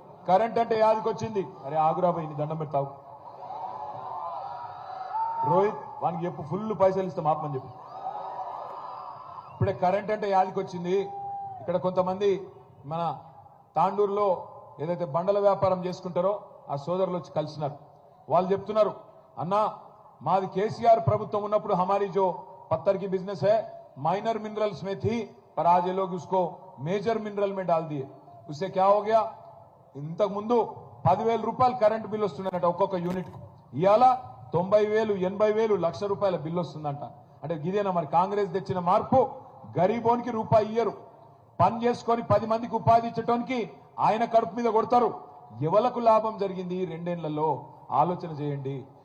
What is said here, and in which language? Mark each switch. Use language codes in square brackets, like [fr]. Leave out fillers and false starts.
[te] Current అంటే యాదికొచ్చింది. అరే ఆగురా పోయి నీ దండం పెడతావు. రోహిత్ వానికి చెప్పు, ఫుల్ పైసలు ఇస్తాం ఆపమని చెప్పు. ఇప్పుడే కరెంట్ అంటే యాదికొచ్చింది. ఇక్కడ కొంతమంది మన తాండూరులో ఏదైతే బండల వ్యాపారం చేసుకుంటారో ఆ సోదరులు వచ్చి కలిసినారు. వాళ్ళు చెప్తున్నారు, అన్నా మాది కేసీఆర్ ప్రభుత్వం ఉన్నప్పుడు [hi] हमारी जो पत्थर की बिजनेस है माइनर मिनरल्स में थी, पर आज ये लोग उसको मेजर मिनरल में डाल दिए. उससे क्या हो गया, [te] ఇంతకు ముందు 10,000 రూపాయలు కరెంట్ బిల్ వస్తుందంట ఒక్కొక్క యూనిట్. ఇవాళ 90,000, 80,000, ₹1,00,000 బిల్ వస్తుందంట. అంటే ఇదేనా మరి కాంగ్రెస్ తెచ్చిన మార్పు? గరీబోనికి రూపాయి ఇయ్యరు, పని చేసుకొని 10 మందికి ఉపాధి ఇచ్చటానికి ఆయన కడుపు మీద కొడతారు. ఎవలకు లాభం జరిగింది ఈ 2 ఏళ్లలో? ఆలోచన చేయండి.